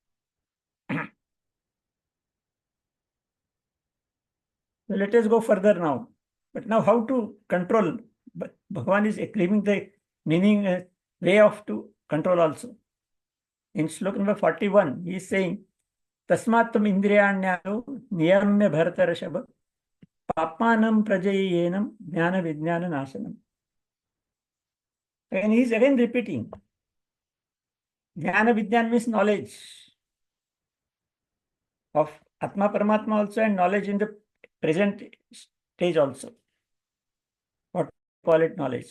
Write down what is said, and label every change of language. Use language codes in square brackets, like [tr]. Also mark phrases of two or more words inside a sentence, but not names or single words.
[en] So let us go further now. But now how to control? But Bhagavan is giving the meaning, way of to control also. In sloka number 41, he is saying, [sa] Tasmattam indriyanyano niyamya bharatarashava papmanam prajayenam jnana vijnana nasanam. [en] And he is again repeating. [sa] Jnana vijnana [en] means knowledge of [sa] Atma Paramatma [en] also and knowledge in the present stage also. What call it knowledge.